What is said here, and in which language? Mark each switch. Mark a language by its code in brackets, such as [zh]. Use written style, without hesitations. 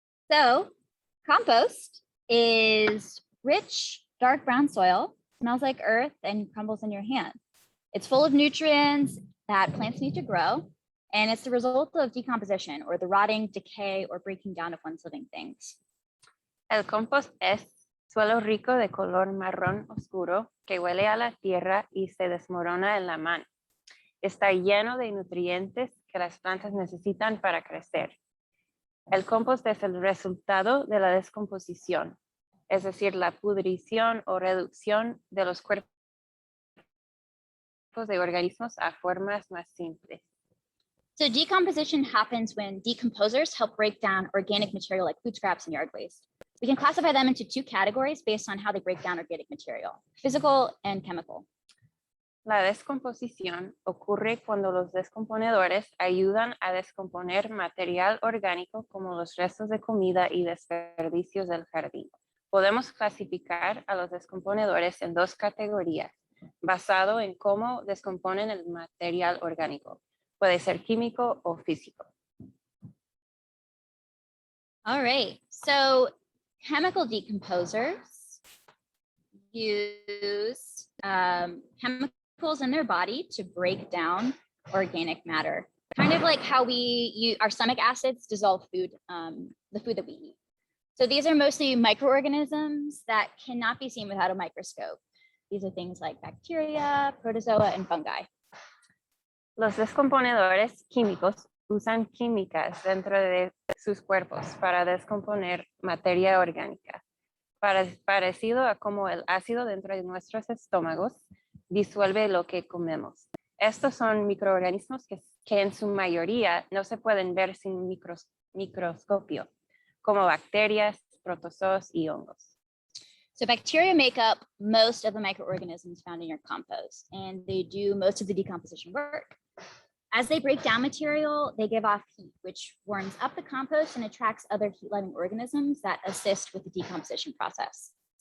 [en] So compost is rich, dark brown soil, smells like earth, and crumbles in your hand. It's full of nutrients that plants need to grow, and it's the result of decomposition, or the rotting, decay, or breaking down of one's living things. [es] El compost es suelo rico de color marrón oscuro que huele a la tierra y se desmorona en la mano. Está lleno de nutrientes que las plantas necesitan para crecer. El compost es el resultado de la descomposición, es decir, la pudrición o reducción de los cuerpos de organismos a formas más simples. [en] So decomposition happens when decomposers help break down organic material like food scraps and yard waste. We can classify them into 2 categories based on how they break down organic material, physical and chemical. [es] La descomposición ocurre cuando los descomponedores ayudan a descomponer material orgánico como los restos de comida y desperdicios del jardín. Podemos clasificar a los descomponedores en 2 categorías, basado en cómo descomponen el material orgánico. Puede ser químico o físico. [en] All right, so chemical decomposers use chemicals in their body to break down organic matter, kind of like how our stomach acids dissolve food, the food that we eat. So these are mostly microorganisms that cannot be seen without a microscope. These are things like bacteria, protozoa, and fungi. [es] Los descomponedores químicos usan químicas dentro de sus cuerpos para descomponer materia orgánica, parecido a como el ácido dentro de nuestros estómagos disuelve lo que comemos. Estos son microorganismos que en su mayoría no se pueden ver sin microscopio, como bacterias, protozoos y hongos. [en] So bacteria make up most of the microorganisms found in your compost, and they do most of the decomposition work. As they break down material, they give off heat, which warms up the compost and attracts other heat-loving organisms that assist with the decomposition process.